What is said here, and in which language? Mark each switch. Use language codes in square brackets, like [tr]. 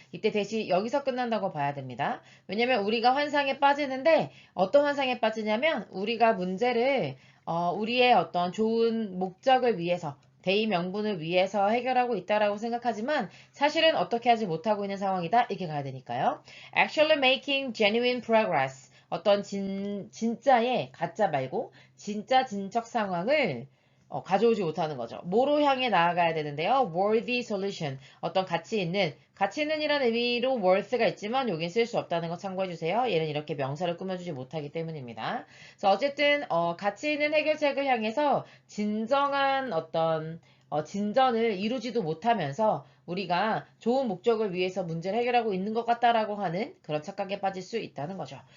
[ko] 이때 대시 여기서 끝난다고 봐야 됩니다. 왜냐면 우리가 환상에 빠지는데 어떤 환상에 빠지냐면 우리가 문제를 우리의 어떤 좋은 목적을 위해서 대의 명분을 위해서 해결하고 있다라고 생각하지만 사실은 어떻게 하지 못하고 있는 상황이다. 이렇게 가야 되니까요. [en] Actually making genuine progress. [ko] 어떤 진짜의 가짜 말고 진짜 진척 상황을 가져오지 못하는 거죠. 뭐로 향해 나아가야 되는데요. [en] worthy solution. [ko] 어떤 가치 있는이라는 의미로 worth가 있지만 여긴 쓸 수 없다는 거 참고해 주세요. 얘는 이렇게 명사를 꾸며주지 못하기 때문입니다. 그래서 어쨌든 가치 있는 해결책을 향해서 진정한 어떤 진전을 이루지도 못하면서 우리가 좋은 목적을 위해서 문제를 해결하고 있는 것 같다라고 하는 그런 착각에 빠질 수 있다는 거죠.